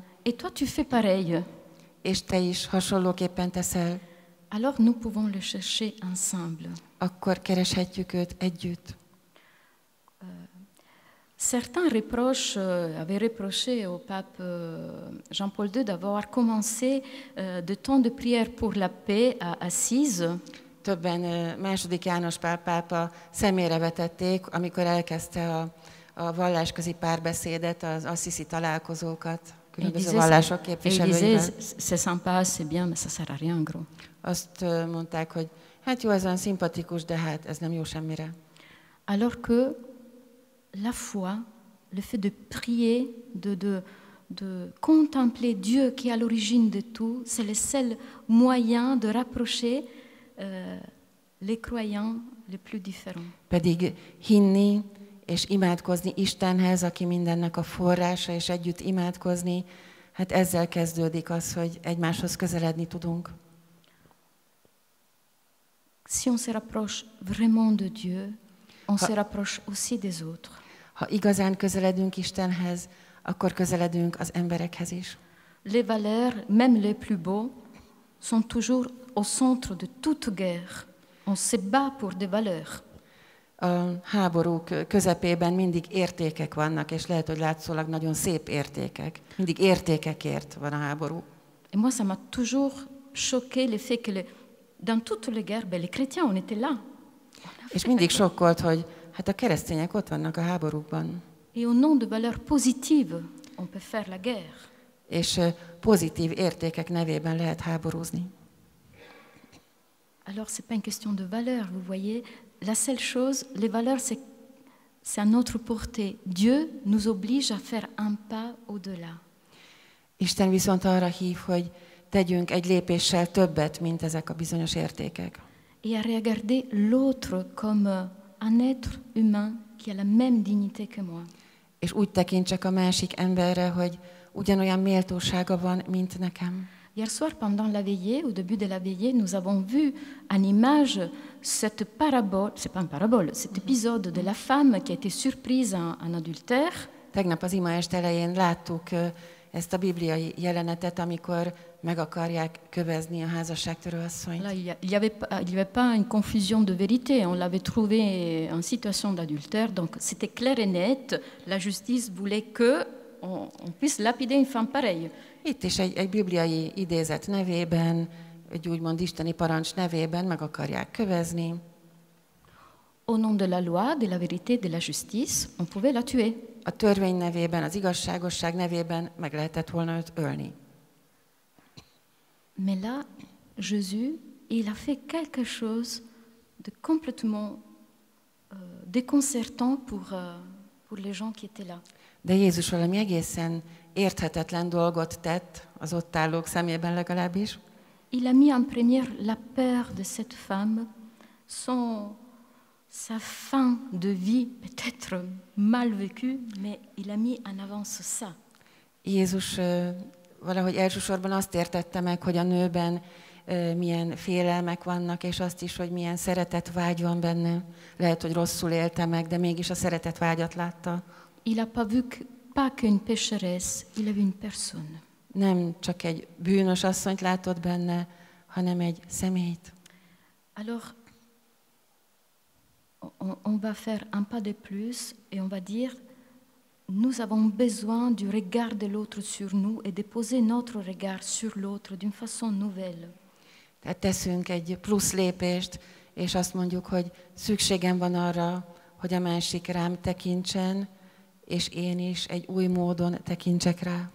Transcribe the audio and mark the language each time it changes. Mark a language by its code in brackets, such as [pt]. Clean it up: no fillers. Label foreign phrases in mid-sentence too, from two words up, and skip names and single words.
[fr] et toi tu fais pareil, [hu] és te is hasonlóképpen teszel, [fr] alors nous pouvons le chercher ensemble. [hu] akkor kereshetjük őt együtt. [fr] Certains avaient reproché au pape Jean-Paul II d'avoir commencé de temps de prière pour la paix à Assise. [hu] Többen II. János Pál pápa szemére vetették, amikor elkezdte a vallásközi párbeszédet, az Assisi találkozókat, különböző vallások képviselőivel. [fr] C'est sympa, c'est bien, mais ça sert à rien, gros. [hu] Azt mondták, hogy hát jó, ez olyan szimpatikus, de hát ez nem jó semmire. [fr] Alors que la foi, le fait de prier, de contempler Dieu qui est à l'origine de tout, c'est le seul moyen de rapprocher les croyants les plus différents. [hu] Pedig hinni és imádkozni Istenhez, aki mindennek a forrása, és együtt imádkozni, hát ezzel kezdődik az, hogy egymáshoz közeledni tudunk. [fr] Si on se rapproche vraiment de Dieu, on se rapproche aussi des autres. [hu] Ha igazán közeledünk Istenhez, akkor közeledünk az emberekhez is. [fr] Les valeurs, même les plus beaux, sont toujours au centre de toute guerre. On se bat pour des valeurs. [hu] A háborúk közepében mindig értékek vannak, és lehet, hogy látszólag nagyon szép értékek. Mindig értékekért van a háború. [fr] Et moi, ça m'a toujours choqué le fait que dans toutes les guerres, les chrétiens, on était là. [hu] És mindig sokkolt, hogy hát a keresztények ott vannak a háborúkban. [fr] Et au nom de valeurs positives, on peut faire la guerre. [hu] És pozitív értékek nevében lehet háborúzni. [fr] Alors, ce n'est pas une question de valeur, vous voyez. La seule chose, les valeurs, c'est à notre portée. Dieu nous oblige à faire un pas au-delà. [hu] Isten viszont arra hív, hogy tegyünk egy lépéssel többet, mint ezek a bizonyos értékek. [fr] Et à regarder l'autre comme un être humain qui a la même dignité que moi. [hu] És úgy tekintsek a másik emberre, hogy ugyanolyan méltósága van, mint nekem. [fr] Hier soir, pendant la veillée, au début de la veillée, nous avons vu en image cette parabole, c'est pas une parabole, cet épisode de la femme qui a été surprise en adultère. [hu] Tegnap az ima est elején láttuk ezt a bibliai jelenetet, amikor meg akarják kövezni a házasságtörő asszonyt. [fr] Là, il y avait pas une confusion de vérité. On l'avait trouvé en situation d'adultère, donc c'était clair et net. La justice voulait que on puisse lapider une femme pareille. [hu] Itt is egy bibliai idézet nevében, egy úgymond isteni parancs nevében meg akarják kövezni. [fr] Au nom de la loi, de la vérité, de la justice, on pouvait la tuer. [hu] A törvény nevében, az igazságosság nevében meg lehetett volna őt ölni. [fr] Mais là, Jésus, il a fait quelque chose de complètement déconcertant pour les gens qui étaient là. [hu] De Jézus valami egészen érthetetlen dolgot tett, az ott állók szemében legalábbis. [fr] Il a mis en première la peur de cette femme, sa fin de vie peut-être mal vécue, mais il a mis en avance ça. [hu] Jézus valahogy elsősorban azt értette meg, hogy a nőben milyen félelmek vannak, és azt is, hogy milyen szeretetvágy van benne. Lehet, hogy rosszul élte meg, de mégis a szeretetvágyat látta. [fr] Il n'a pas vu pas qu'une pécheresse, il a vu une personne. [hu] Nem csak egy bűnös asszonyt látott benne, hanem egy személyt. [fr] Alors, on va faire un pas de plus et on va dire, nous avons besoin du regard de l'autre sur nous et de poser notre regard sur l'autre d'une façon nouvelle. [hu] Tehát teszünk egy plusz lépést, és azt mondjuk, hogy szükségem van arra, hogy a másik rám tekintsen, és én is egy új módon tekintsek rá.